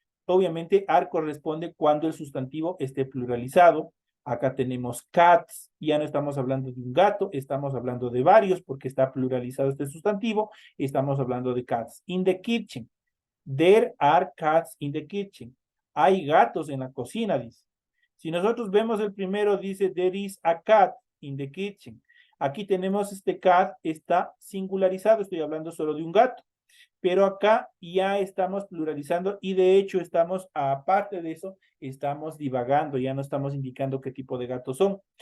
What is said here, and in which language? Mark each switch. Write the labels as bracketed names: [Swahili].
[Spanish] Obviamente, are corresponde cuando el sustantivo esté pluralizado. Acá tenemos cats, ya no estamos hablando de un gato, estamos hablando de varios porque está pluralizado este sustantivo. Estamos hablando de [English] cats in the kitchen. There are cats in the kitchen. [Spanish] Hay gatos en la cocina, dice. Si nosotros vemos el primero, dice [English] there is a cat in the kitchen. [Spanish] Aquí tenemos este cat, está singularizado, estoy hablando solo de un gato. Pero acá ya estamos pluralizando y de hecho estamos, aparte de eso, estamos divagando, ya no estamos indicando qué tipo de gatos son.